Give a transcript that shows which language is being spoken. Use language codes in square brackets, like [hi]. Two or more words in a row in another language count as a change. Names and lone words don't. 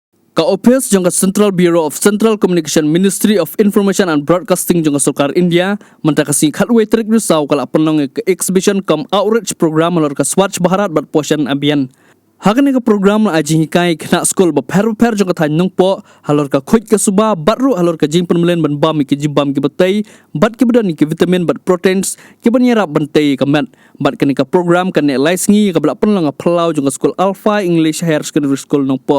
[kha] Ka-Office jangka Central Bureau of Central Communication Ministry of Information and Broadcasting jangka Sarkar India mentakasi khatwe trik risau kala penlong ke [en] exhibition cum outreach program [kha] malor ka Swachh Bharat bat Poshan Abhiyan. Hakan ka program la aji hikai kena skol ba per jangka than nong po halor ka khoj ka suba batru halor ka jing penmelen ban bam ki jibam ki batei bat ki badan ki vitamin bat proteins ki banyara bantei ka mat bat ka program kan ne laisngi ka bla penlong plau jangka skol Alpha English Higher Secondary School nong po.